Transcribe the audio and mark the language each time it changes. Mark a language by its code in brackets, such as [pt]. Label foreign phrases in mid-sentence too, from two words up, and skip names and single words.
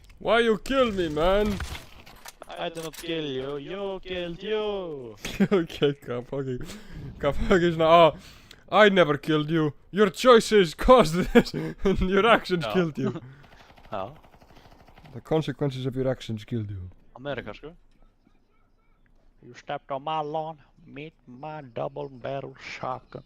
[en] Why you kill me, man? I did not kill you, you killed you! [is] Okay, hvað fucking svona, [en] I never killed you. Your choices caused this. Your actions [is] Já. [en] killed you. [is] Já, [en] The consequences of your actions killed you. [is] Amerika sko. [en] You stepped on my lawn, meet my double barrel shotgun.